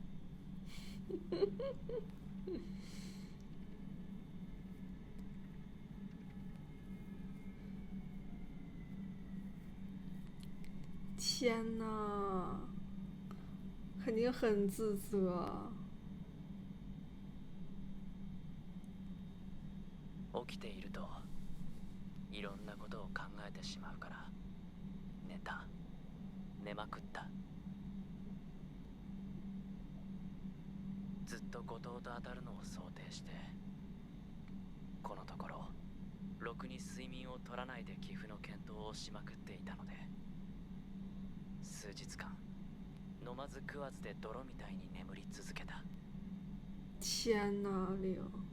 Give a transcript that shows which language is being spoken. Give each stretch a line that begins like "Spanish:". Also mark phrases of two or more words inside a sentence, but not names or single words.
Chinese: 天呐，肯定很自责。
Japanese: 起きているといろんなことを考えてしまうから寝まくった。ずっと後藤と当たるのを想定してこのところろくに睡眠を取らないで寄付の検討をしまくっていたので、数日間飲まず食わずで泥みたいに眠り続けた。
Chinese: 天呐，玲！